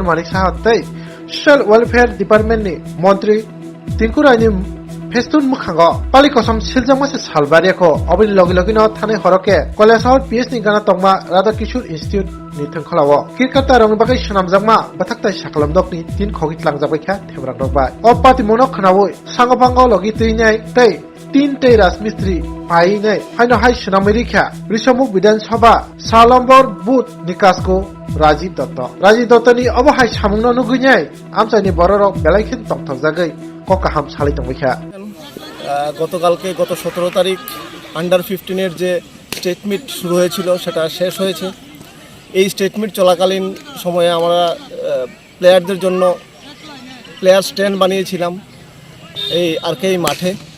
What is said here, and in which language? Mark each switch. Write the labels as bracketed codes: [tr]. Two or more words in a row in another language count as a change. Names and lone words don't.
[trp] Manik Sahat tei Social Welfare Department ni Montri Tinkurai ni Festun Mukhango Pali Kosam Siljamase Salbariako Obin Logilogino Thane Horoke Kolasahar PS ni Gana Tongma Radha Kishore Institute ni Thangkhalawo Kirkata Rongbagai Shanamjangma Bathaktai Saklamdok ni tin khogit langjabaikhya thebrakdokbai Opati Monok Khanawoi Sangopango Logi Teinai tei तीन तै राजमिस्त्री पाइनै हाइनो हाइ सनामेरिखा रिसमुख विधानसभा सालम्बर बुथ निकासको राजीव दत्तनि अबहाय सामुंनो नुगुइनाय आमसानि बररक बेलाइखिन तंथजागै ककाहाम सालै तंबैखा [bn] গতকালকে গত 17 তারিখ আন্ডার 15 এর যে [en] state meet [bn] শুরু হয়েছিল সেটা শেষ হয়েছে। এই [en] state meet [bn] চলাকালীন সময়ে আমরা প্লেয়ারদের জন্য [en] player stand [bn] বানিয়েছিলাম এই আরকেই মাঠে।